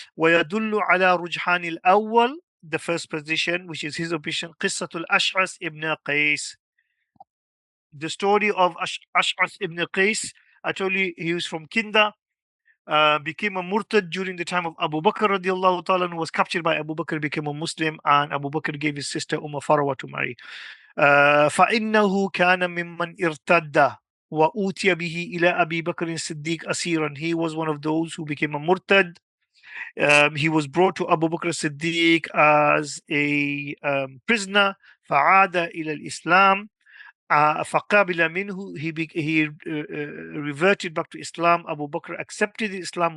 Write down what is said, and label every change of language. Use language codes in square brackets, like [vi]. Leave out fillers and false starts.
[ar] ويدل على رجحان الأول, [en] the first position, which is his opinion, [ar] قصة الأشعث [en] ibn Qais. The story of Ash'ath ibn Qais, I told you he was from Kinda. became a murtad during the time of Abu Bakr radiallahu ta'ala, who was captured by Abu Bakr, became a Muslim, and Abu Bakr gave his sister Farwa to marry. [ar] فإنه كان ممن ارتد وأوتي به إلى أبي بكر الصديق أسيرا. [en] He was one of those who became a murtad. He was brought to Abu Bakr Siddiq as a prisoner. [ar] فعاد إلى الإسلام. فقابل منه. [en] He reverted back to Islam. Abu Bakr accepted Islam.